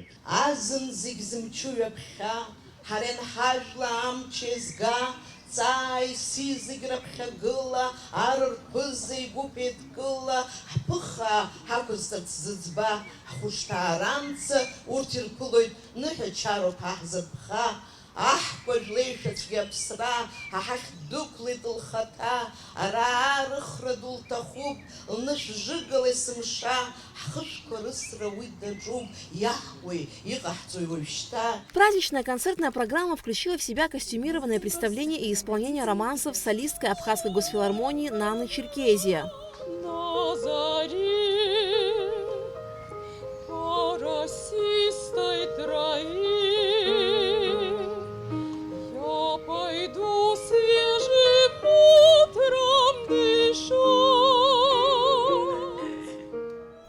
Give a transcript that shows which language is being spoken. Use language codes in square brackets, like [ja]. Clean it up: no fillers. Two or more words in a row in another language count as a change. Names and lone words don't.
[ab] Азын зигзымчу япха, харен хажла амчезга, Цайс изыгрыԥхьагыла, арырԥыза игәыпеидкыла, ҳԥыха ҳақәызҵарц зыӡба, ҳхәышҭаара амца, урҭ ирԥылоит ныҳәачароуп ҳаҳзырԥха. Аҳкәажә леишәацәгьа аԥсра, аҳахь дықәлеит лхаҭа, ара арыхра ду лҭахуп, лнышә жыгала есымша, ҳхышәқәа рысра уи даҿуп, иаҳуеи, иҟаҳҵои уажәшьҭа. [ru] Праздничная концертная программа включила в себя костюмированное представление и исполнение романсов с солисткой Абхазской госфилармонии Наны Черкезия. На заре по росистой траве я пойду свежим утром дышать.